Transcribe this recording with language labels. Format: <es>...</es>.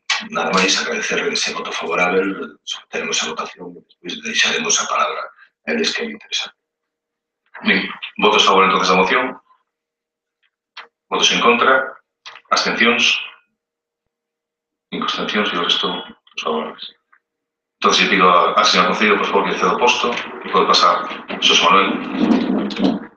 <gl>Nada máis agradecer ese voto favorable, someteremos a votación e despois deixaremos a palabra a eles que me interesan. Ben, votos a favor entonces da moción. Votos en contra. Abstencións. 5 abstencións e o resto os favorables.</gl> <es>Entonces, le pido al señor Concello, por favor, que ceda</es> <gl>o posto</gl> <es>y puede pasar José Manuel.</es>